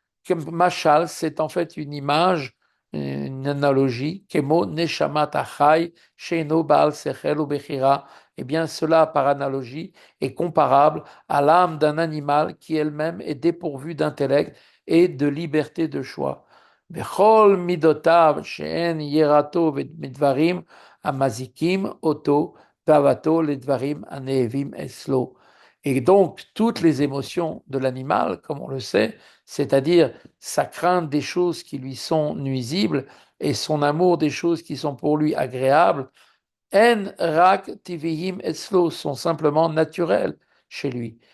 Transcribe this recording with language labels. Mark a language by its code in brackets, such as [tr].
[fr] comme Machal, c'est en fait une image, une analogie, [he] Kemo Neshamat Achai, Sheino Baal Sechel ou Bechira, [fr] eh bien, cela, par analogie, est comparable à l'âme d'un animal qui elle-même est dépourvue d'intellect et de liberté de choix. [he] בכל מידותיו שאין יראתו מדברים המזיקים אותו ואהבתו לדברים הנאהבים אצלו. [fr] Et donc, toutes les émotions de l'animal, comme on le sait, c'est-à-dire sa crainte des choses qui lui sont nuisibles et son amour des choses qui sont pour lui agréables, [he] En rak tivihim etzlo [fr] sont simplement naturels chez lui.